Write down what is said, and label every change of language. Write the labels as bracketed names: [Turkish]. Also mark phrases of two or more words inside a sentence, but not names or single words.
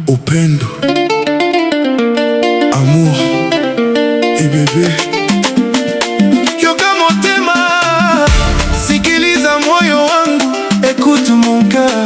[Swahili] upendo, [French] amour et bébé. [Lingala] Yoka motema, [Swahili] sikiliza moyo wangu, [French] écoute mon cœur.